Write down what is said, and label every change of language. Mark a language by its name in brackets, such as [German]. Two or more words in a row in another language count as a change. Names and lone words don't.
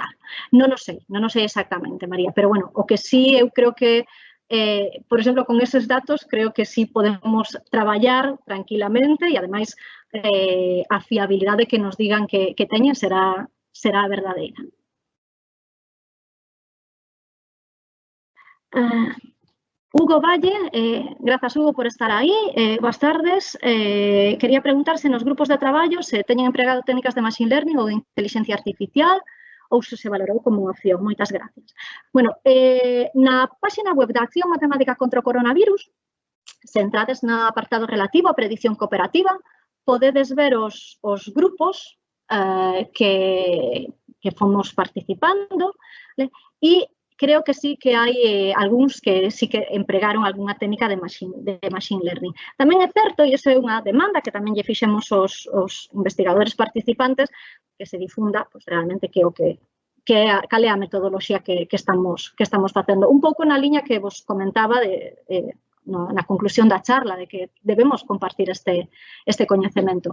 [Galician] Non o sei exactamente, María, pero bueno, o que sí eu creo que, por exemplo, con eses datos, creo que sí podemos traballar tranquilamente e, ademais, a fiabilidade que nos digan que teñen será verdadeira. Hugo Valle, grazas Hugo por estar aí, boas tardes. Quería preguntar se nos grupos de traballo se teñen empregado técnicas de [English] machine learning [Galician] ou de inteligencia artificial ou se valorou como unha opción. Moitas gracias. Bueno, na páxina web da Acción Matemática contra o Coronavirus, se entrades no apartado relativo a predición cooperativa, podedes ver os grupos que fomos participando e creo que sí que hai algúns que sí que empregaron algunha técnica de [English] machine learning. [Galician] Tamén é certo, e iso é unha demanda que tamén lle fixemos os investigadores participantes, que se difunda realmente cal é a metodoloxía que estamos facendo. Un pouco na liña que vos comentaba na conclusión da charla, de que debemos compartir este coñecemento.